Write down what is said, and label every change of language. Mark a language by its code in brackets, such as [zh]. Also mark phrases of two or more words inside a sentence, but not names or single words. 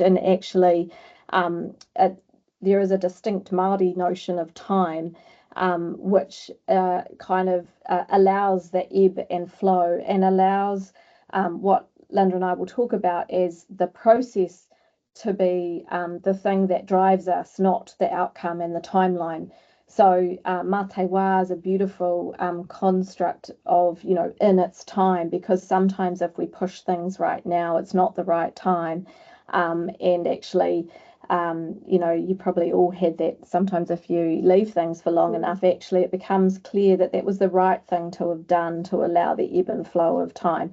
[en] And actually there is a distinct Māori notion of time which kind of allows the ebb and flow, and allows what Linda and I will talk about as the process to be the thing that drives us, not the outcome and the timeline. So [mi] mā te wā [en] is a beautiful construct of, in its time, because sometimes if we push things right now, it's not the right time. And actually, you probably all had that. Sometimes if you leave things for long enough, actually it becomes clear that that was the right thing to have done to allow the ebb and flow of time.